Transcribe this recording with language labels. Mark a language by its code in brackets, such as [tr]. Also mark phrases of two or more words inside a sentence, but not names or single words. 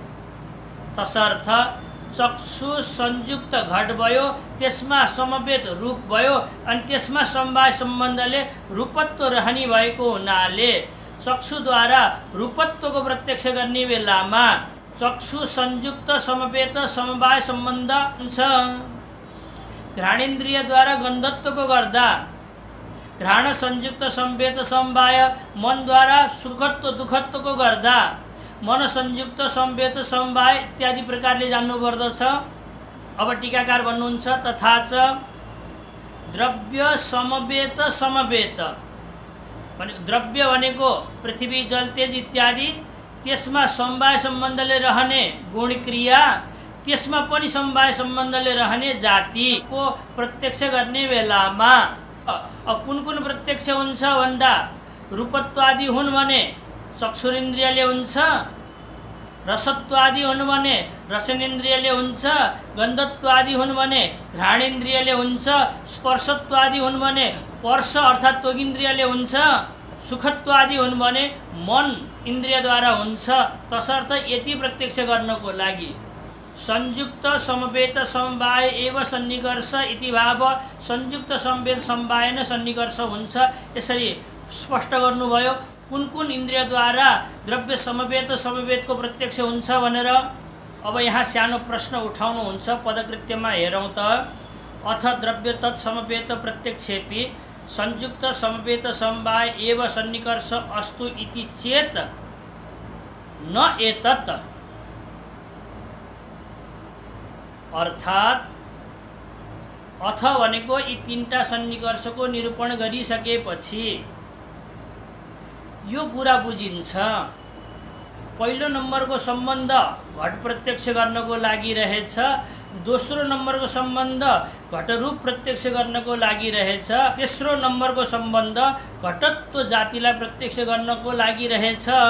[ne] तसर्थ चक्षु संयुक्त घट भयो, त्यसमा समवेत रूप भयो अनि त्यसमा समवाय सम्बन्धले रूपत्व रहने भएको हुनाले चक्षुद्वारा रूपत्वको प्रत्यक्ष गर्ने बेलामा चक्षु संयुक्त समवेत समवाय सम्बन्ध हुन्छ। घ्राणेन्द्रियद्वारा गन्धत्वको गर्दा घ्राण संयुक्त समवेत समवाय, मनद्वारा सुखत्व दुःखत्वको गर्दा मन संयुक्त समवेत समवाय इत्यादि प्रकारले जान्नुपर्दछ। अब टीकाकार भन्नुहुन्छ [sa] तथा च द्रव्य समवेत समवेत, [ne] द्रव्य भनेको पृथ्वी जल तेज इत्यादि, त्यसमा समवाय सम्बन्धले रहने गुण क्रिया, त्यसमा पनि समवाय सम्बन्धले रहने जातिको प्रत्यक्ष गर्ने बेलामा कुन कुन प्रत्यक्ष हुन्छ भन्दा रूपत्वादि हुन् भने चक्षुरिन्द्रियले हुन्छ, रसत्वादि हुन् भने रसनेन्द्रियले हुन्छ, गन्धत्वादि हुन् भने घ्राणेन्द्रियले हुन्छ, स्पर्शत्वादि हुन् भने स्पर्श अर्थात् त्वगिन्द्रियले हुन्छ, सुखत्वादि हुन् भने मन इन्द्रियद्वारा हुन्छ। तसर्थ यति प्रत्यक्ष गर्नको लागि [sa] संयुक्त समवेत समवाय एव सन्निकर्ष इति भाव, [ne] संयुक्त समवेत समवायन सन्निकर्ष हुन्छ। यसरी स्पष्ट गर्नुभयो कुन कुन इन्द्रियद्वारा द्रव्य समवेत समवेतको प्रत्यक्ष हुन्छ भनेर। अब यहाँ सानो प्रश्न उठाउनुहुन्छ, पदकृत्यमा हेरौँ त। [sa] अथ द्रव्य तत्समवेत प्रत्यक्षेपि संयुक्त समवेत समवाय एव सन्निकर्ष अस्तु इति चेत न एतत्, [ne] अर्थात् अथ भनेको यी तीनटा सन्निकर्षको निरूपण गरिसकेपछि यो कुरा बुझिन्छ। पहिलो नम्बरको सम्बन्ध घट प्रत्यक्ष गर्नको लागि रहेछ, दोस्रो नम्बरको सम्बन्ध घटरूप प्रत्यक्ष गर्नको लागि रहेछ, तेस्रो नम्बरको सम्बन्ध घटत्व जातिलाई प्रत्यक्ष गर्नको लागि रहेछ।